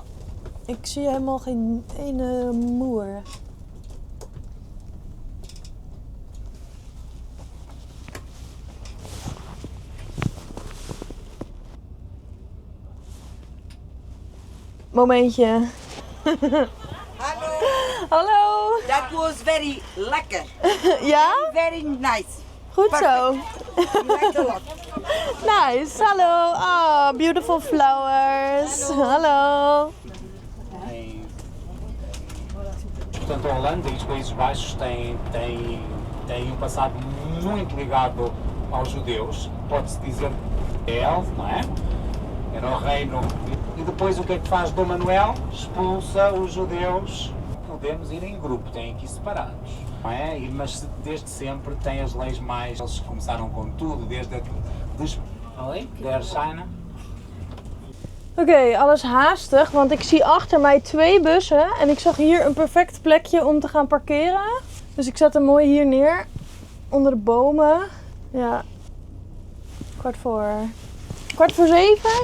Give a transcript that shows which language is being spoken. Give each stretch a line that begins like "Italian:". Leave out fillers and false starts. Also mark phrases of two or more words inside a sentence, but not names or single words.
Dutch: Ik zie helemaal geen ene moer. Momentje. Hallo, Hallo.
English: that was very
Dutch: lekker. Ja?
English: Very nice.
Dutch: Goed zo. Nice, hallo.
English: Oh, beautiful flowers. Hallo.
Portuguese: Portanto, a Holanda e os Países Baixos têm passado muito ligado aos judeus. Pode-se dizer Israel, não é? Era o reino. E depois o que é que faz Dom Manuel? Expulsa os judeus. Podemos ir em grupo, têm que ir separados. Não é? Mas desde sempre tem as leis mais. Eles começaram com tudo, desde a. Der China.
Dutch: Oké, alles haastig, want ik zie achter mij 2 bussen en ik zag hier een perfect plekje om te gaan parkeren. Dus ik zet hem mooi hier neer, onder de bomen. Ja, 6:15.